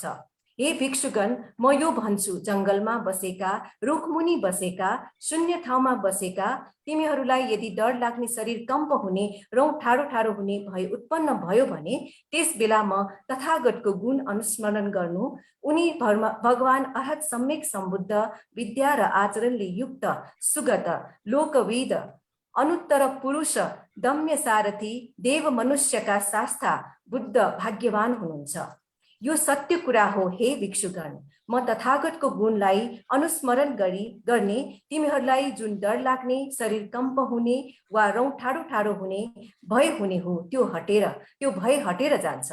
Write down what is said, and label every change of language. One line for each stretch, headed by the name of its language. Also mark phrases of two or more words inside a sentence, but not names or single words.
Nepali: हे भिक्षुगण म यो भन्छु जङ्गलमा बसेका रुखमुनि बसेका शून्य ठाउँमा बसेका तिमीहरूलाई यदि डर लाग्ने शरीर कम्प हुने रौँ ठाडो ठाडो हुने भय उत्पन्न भयो भने त्यस बेला म तथागतको गुण अनुस्मरण गर्नु उनी भगवान अरहत सम्यक सम्बुद्ध विद्या र आचरणले युक्त सुगत लोकविद अनुत्तर पुरुष दम्य सारथी देव मनुष्यका शास्ता बुद्ध भाग्यवान हुनुहुन्छ। यो सत्य कुरा हो हे भिक्षुगण म तथागतको गुणलाई अनुस्मरण गर्ने तिमीहरूलाई जुन डर लाग्ने शरीर कम्प हुने वा रौँ ठाडो ठाडो हुने भय हुने हो त्यो भय हटेर जान्छ।